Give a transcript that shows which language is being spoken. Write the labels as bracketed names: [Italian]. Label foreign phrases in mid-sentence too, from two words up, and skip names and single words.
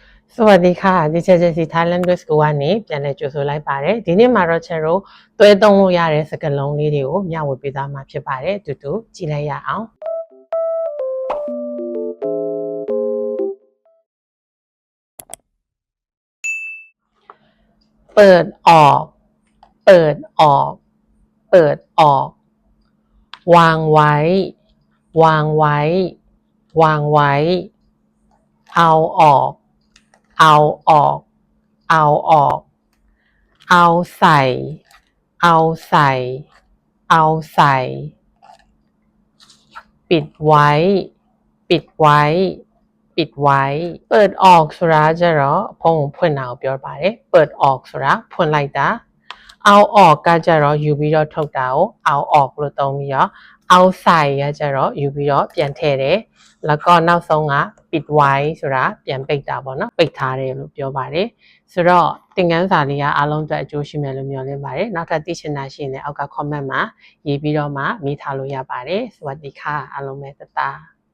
[Thai] สวัสดีค่ะดิฉันเจสิ [Burmese] Thailand Good School ကနေပြန်လည်ကြိုဆိုလိုက်ပါတယ်ဒီနေ့မှာတော့ကျွန်တော်တွဲသုံးလို့ရတဲ့စကားလုံးလေးတွေကိုမျှဝေပေးသွားမှာဖြစ်ပါတယ်တူတူကြည့်လိုက်ရအောင် [Thai] เปิดออกเปิดออกเปิดออกวางไว้วางไว้วางไว้เอาออกเอาออกเอาออกเอาใส่เอาใส่เอาใส่ ปิดไว้ปิดไว้ปิดไว้เปิดออก [Burmese] ဆိုတာကြတော့ဖုံးဖွင့်တာကိုပြောပါတယ် [Thai] เปิดออก [Burmese] ဆိုတာဖွ င့်လိုက်တာ [Thai] เอาออก [Burmese] ကကြတော့ယူပြီးတော့ထုတ်တာကို [Thai] เอาออก [Burmese] လို့သုံးပြီးတော့ [Thai] เอาใส่ [Burmese] ကကြတော့ယူပြီးတော့ပြန်ထည့်တယ် [Thai] แล้วก็ [Burmese] နောက်ဆုံးက [Thai] ปิดไว้ [Burmese] ဆိုတာပြန်ပိတ်တာပေါ့နော်ပိတ်ထားတယ်လို့ပြောပါတယ်ဆိုတော့သင်ခန်းစာလေးကအားလုံးအတွက်အကျိုးရှိမယ်လို့မျှော်လင့်ပါတယ်နောက်ထပ်သိချင်တာရှိရင်လည်းအောက်က comment မှာရေးပြီးတော့မှမိထားလို့ရပါတယ် [Thai] စวัสดีค่ะ [Burmese] အားလုံးပဲတတာ